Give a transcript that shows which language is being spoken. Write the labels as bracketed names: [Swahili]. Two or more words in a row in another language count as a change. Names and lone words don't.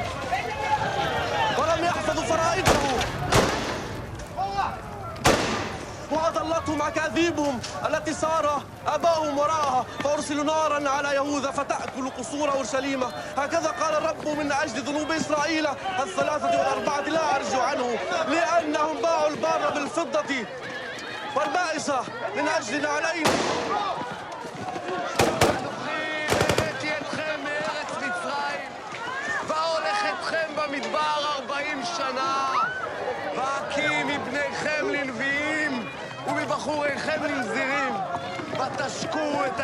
[Arabic] ولم يحفظوا فرائضه وأضلتهم أكاذيبهم التي سار أباهم وراءها فأرسلوا نارا على يهوذا فتأكل قصور أورشليم هكذا قال الرب من أجل ذنوب إسرائيل 3 و4 لا أرجع عنه لأنهم باعوا البار بالفضة والبائس من أجل نعلين [Hebrew] הבאתי אתכם מארץ מצרים והולך אתכם במדבר 40 שנה והקים מבניכם לנביאים ומבחוריכם לנזירים ותשקו את